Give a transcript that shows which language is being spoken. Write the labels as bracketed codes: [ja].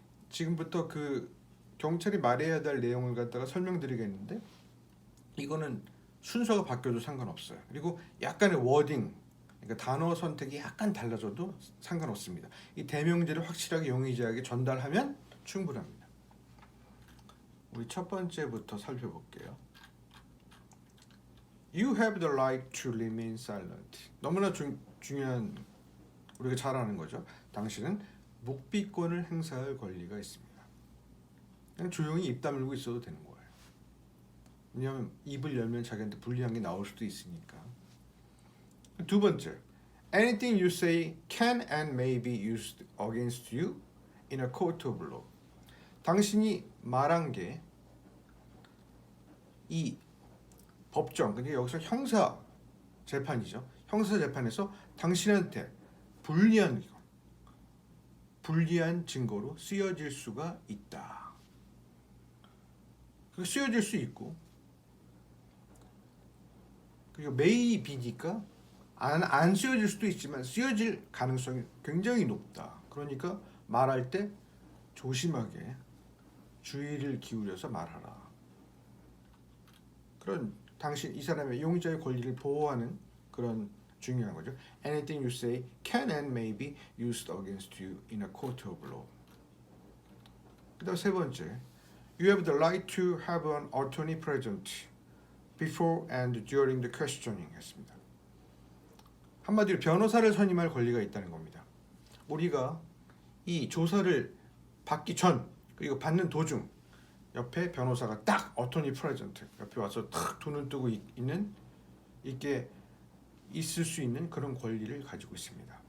[ko] 지금부터 그 경찰이 말해야 될 내용을 갖다가 설명드리겠는데 이거는 순서가 바뀌어도 상관없어요. 그리고 약간의 워딩, 그러니까 단어 선택이 약간 달라져도 상관없습니다. 이 대명제를 확실하게 용의자에게 전달하면 충분합니다. 우리 첫 번째부터 살펴볼게요. [en] You have the right to remain silent. [ko] 너무나 중요한 우리가 잘 아는 거죠. 당신은 묵비권을 행사할 권리가 있습니다. 그냥 조용히 입 다물고 있어도 되는 거예요. 왜냐하면 입을 열면 자기한테 불리한 게 나올 수도 있으니까. 두 번째, [en] anything you say can and may be used against you in a court of law. [ko] 당신이 말한 게 이 법정, 그러니까 여기서 형사 재판이죠. 형사 재판에서 당신한테 불리한 증거로 쓰여질 수가 있다. 쓰여질 수 있고, 그리고 [en] may be [ko] 니까 안 쓰여질 수도 있지만 쓰여질 가능성이 굉장히 높다. 그러니까 말할 때 조심하게 주의를 기울여서 말하라. 그런 당신 이 사람의 용의자의 권리를 보호하는 그런 중요한 거죠. [en] Anything you say can and may be used against you in a court of law. [ko] 그다음 세 번째, [en] you have the right to have an attorney present before and during the questioning [ko] 했습니다. 한마디로 변호사를 선임할 권리가 있다는 겁니다. 우리가 이 조사를 받기 전 그리고 받는 도중 옆에 변호사가 딱 [en] 어토니 프레젠트 [ko] 옆에 와서 탁 눈을 뜨고 있게 있을 수 있는 그런 권리를 가지고 있습니다.